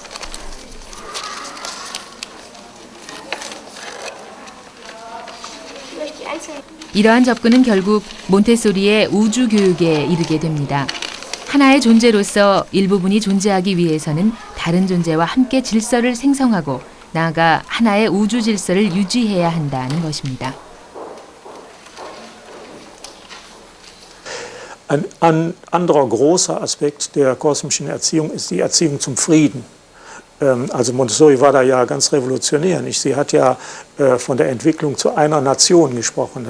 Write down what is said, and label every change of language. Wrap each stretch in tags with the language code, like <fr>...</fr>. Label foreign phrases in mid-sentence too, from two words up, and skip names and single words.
<ko>이러한 접근은 결국 몬테소리의 우주 교육에 이르게 됩니다. 하나의 존재로서 일부분이 존재하기 위해서는 다른 존재와 함께 질서를 생성하고 나아가 하나의 우주 질서를 유지해야 한다는 것입니다.</ko> <de>Ein anderer großer Aspekt der kosmischen Erziehung ist die Erziehung zum Frieden. Also Montessori war da ja ganz revolutionär. Nicht? Sie hat ja von der Entwicklung zu einer Nation gesprochen.</de>